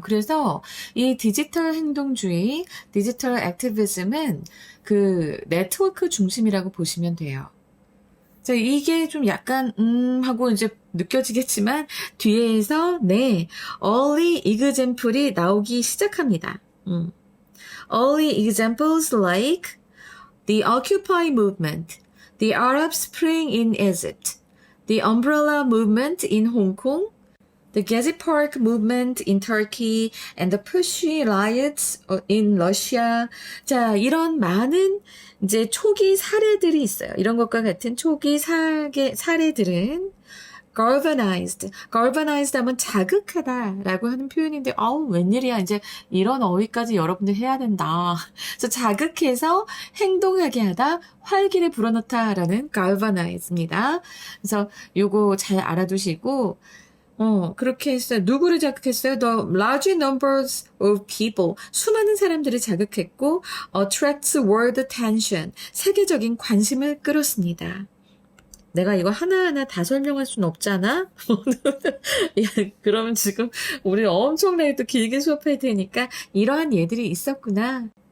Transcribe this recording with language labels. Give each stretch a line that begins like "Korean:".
Korean: 그래서 이 디지털 행동주의, 디지털 액티비즘은 그 네트워크 중심이라고 보시면 돼요. 자, 이게 좀 약간 하고 이제 느껴지겠지만 뒤에서 네, early example이 나오기 시작합니다.
English: Early examples like the Occupy movement, the Arab Spring in Egypt, the Umbrella movement in Hong Kong, the Gezi Park movement in Turkey, and the Pussy riots in Russia.
Korean: 자, 이런 많은 이제 초기 사례들이 있어요. 이런 것과 같은 초기 사례들은 galvanized 하면 자극하다라고 하는 표현인데, 웬일이야. 이제 이런 어휘까지 여러분들 해야 된다. 그래서 자극해서 행동하게 하다, 활기를 불어넣다라는 galvanize입니다. 그래서 요거 잘 알아두시고, 그렇게 했어요. 누구를 자극했어요?
English: The large numbers of people.
Korean: 수많은 사람들을 자극했고,
English: attracts world attention.
Korean: 세계적인 관심을 끌었습니다. 내가 이거 하나하나 다 설명할 수는 없잖아? 야, 그러면 지금 우리 엄청나게 또 길게 수업할 테니까 이러한 예들이 있었구나.